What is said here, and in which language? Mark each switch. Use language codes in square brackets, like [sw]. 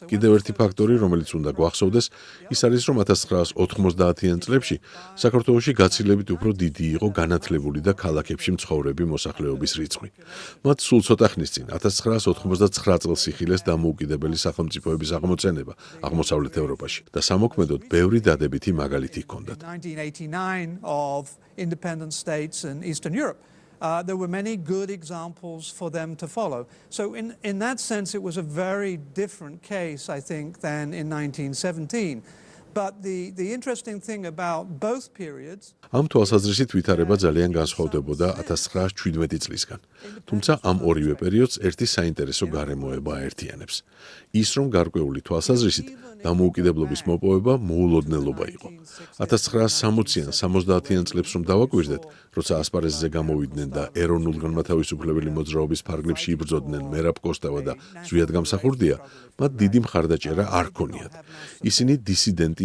[ka] კიდევ ერთი ფაქტორი, რომელიც უნდა გვახსოვდეს, ის არის, რომ 1990-იან წლებში საქართველოში გაცილებით უფრო დიდი იყო განათლებული და ქალაქებში მცხოვრები მოსახლეობის რიცხვი. მათ სულ ცოტა ხნის წინ 1989 წელს იხილეს დამოუკიდებელი სახელმწიფოების აღმოცენება აღმოსავლეთ ევროპაში და სამოქმედოდ ბევრი დადებითი მაგალითი ჰქონდათ. [en] 1989 of independent states in Eastern Europe. There were many good examples for them to follow. So in that sense, it was a very different case, I think, than in 1917. But the interesting thing about both periods... [ka] ამ თვალსაზრისით ვითარება ძალიან განსხვავდებოდა 1917 წლისგან. თუმცა ამ ორივე პერიოდს ერთი საინტერესო გარემოება აერთიანებს. ის, რომ გარკვეული თვალსაზრისით დამოუკიდებლობის მოპოვება მოულოდნელობა იყო. 1960-ან, 70-იან წლებს რომ დავაკვირდეთ, როცა ასპარეზზე გამოვიდნენ და ეროვნულ-განმათავისუფლებელი მოძრაობის ფარგლებში იბრძოდნენ მერაბ კოსტავა და ზვიად გამსახურდია, მათ დიდი მხარდაჭერა არ ჰქონიათ. ისინი დისიდენტი